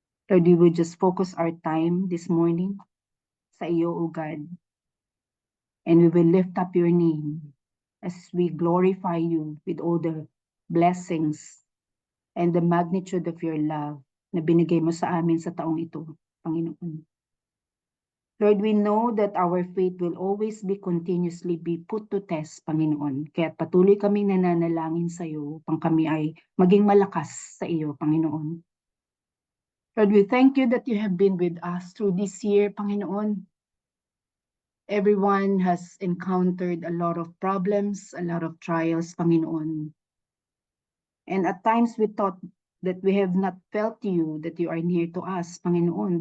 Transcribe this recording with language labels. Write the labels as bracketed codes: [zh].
[en] Lord, we will just focus our time this morning sa iyo, O God, and we will lift up your name as we glorify you with all the blessings and the magnitude of your love [tl] na binigay mo sa amin sa taong ito, Panginoon. [en] Lord, we know that our faith will always be continuously be put to test, Panginoon. [tl] Kaya patuloy kaming nananalangin sa iyo upang kami ay maging malakas sa iyo, Panginoon. [en] Lord, we thank you that you have been with us through this year, Panginoon. Everyone has encountered a lot of problems, a lot of trials, Panginoon. And at times we thought that we have not felt you, that you are near to us, Panginoon.